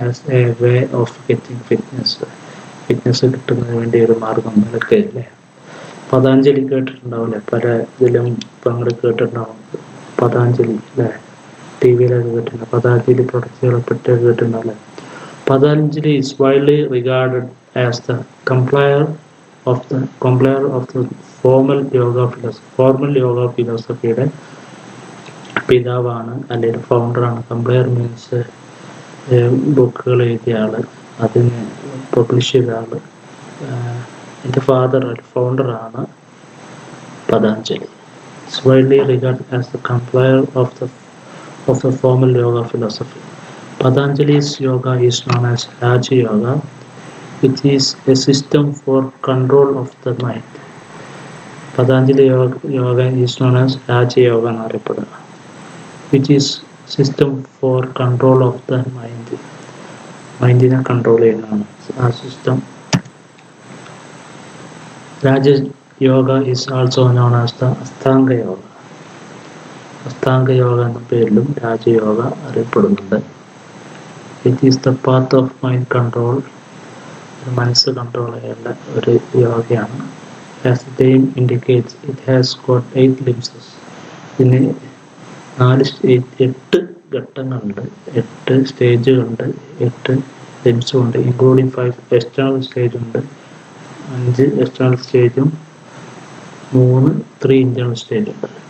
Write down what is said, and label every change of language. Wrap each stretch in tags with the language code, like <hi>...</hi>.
<en>as a way of getting fitness</en> <ml>കിട്ടുന്നതിന് വേണ്ടി ഒരു മാർഗം നിലക്ക്, അല്ലേ? പതാഞ്ജലി കേട്ടിട്ടുണ്ടാവില്ലേ? പല ഇതിലും കേട്ടിട്ടുണ്ടാവും പതാഞ്ജലി, അല്ലേ? ടി വിയിലൊക്കെ കേട്ടിട്ടുണ്ട്. പതാഞ്ജലി പ്രൊഡക്റ്റുകളെ പറ്റി കേട്ടിട്ടുണ്ടാവില്ലേ?</ml> <en>Patanjali is widely regarded as the compiler of the formal yoga philosophy.</en> <ml>പിതാവാണ്, അല്ലെങ്കിൽ ഫൗണ്ടറാണ്. കംപ്ലയർ മീൻസ് ബുക്കുകൾ എഴുതിയ ആള്, അതിന് പബ്ലിഷ് ചെയ്ത ആള്. എൻ്റെ ഫൗണ്ടറാണ് Patanjali.</ml> <en>It's widely regarded as the compiler of the formal yoga philosophy. Patanjali's yoga is known as Raja Yoga, which is a system for control of the mind. Patanjali yoga is known as Raja Yoga എന്നറിയപ്പെടുക, which is system for control of the mind.</en> <ml>മൈൻഡിനെ control ചെയ്യുന്നതാണ് ആ system.</ml> <en>Raja Yoga is also known as the Ashtanga Yoga.</en> <ml>Ashtanga yoga എന്ന പേരിലും രാജയോഗ അറിയപ്പെടുന്നുണ്ട്.</ml> <en>It is the path of mind control.</en> <ml>മനസ്സ് control ചെയ്യേണ്ട ഒരു യോഗയാണ്.</ml> <en>As the name indicates, it has got 8 limbs.</en> <ml>ഇതിന് 8 ഘട്ടങ്ങളുണ്ട്, 8 സ്റ്റേജുകളുണ്ട്, 8 ലിംസും ഉണ്ട്. ഇൻക്ലൂഡിങ് 5 എക്സ്റ്റേണൽ സ്റ്റേജ് ഉണ്ട്, 5 എക്സ്റ്റേണൽ സ്റ്റേജും 3 ഇന്റേണൽ സ്റ്റേജ് ഉണ്ട്.</ml>